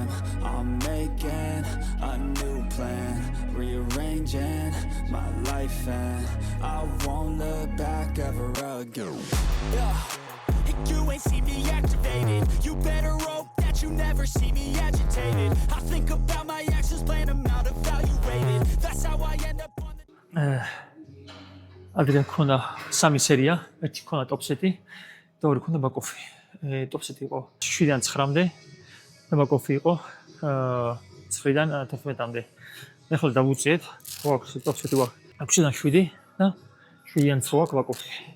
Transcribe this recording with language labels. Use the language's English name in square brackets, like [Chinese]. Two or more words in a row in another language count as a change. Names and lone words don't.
[English] I'm making a new plan, rearranging my life, and I won't look back ever again. You ain't see me activated. You better hope that you never see me agitated. I think about my actions, plan them out, evaluated. That's how I end up on the [Georgian] ადრე მქონდა სამი სერია, ერთი მქონდა ტოპსეტი და ორი მქონდა ბაკოფი. ტოპსეტი იყო 7-დან 9-მდე და ბაკოფი იყო 9-დან 11-მდე. ახლა დავუწიეთ, გვაქვს ტოპსეტი გვაქვს 6-დან 7 და 7-დან 9 გვაქვს ბაკოფი.